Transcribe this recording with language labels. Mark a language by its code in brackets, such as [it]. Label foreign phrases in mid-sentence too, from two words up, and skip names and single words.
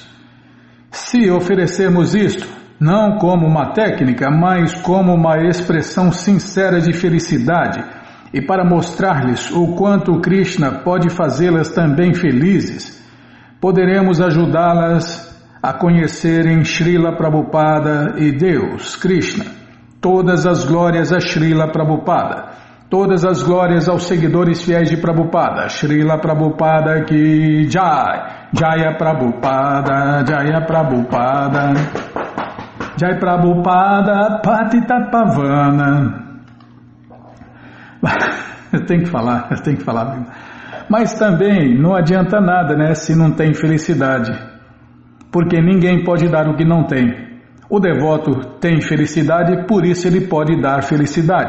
[pt] Se oferecermos isto, não como uma técnica, mas como uma expressão sincera de felicidade, e para mostrar-lhes o quanto Krishna pode fazê-las também felizes, poderemos ajudá-las a conhecerem Srila Prabhupada e Deus, Krishna. Todas as glórias a Srila Prabhupada, todas as glórias aos seguidores fiéis de Prabhupada. [hi] श्रील प्रभुपाद की जय, जय प्रभुपाद, जय प्रभुपाद, जय प्रभुपाद, पतित पावन. [pt] Eu tenho que falar mesmo. Mas também não adianta nada, né, se não tem felicidade. Porque ninguém pode dar o que não tem. O devoto tem felicidade, por isso ele pode dar felicidade.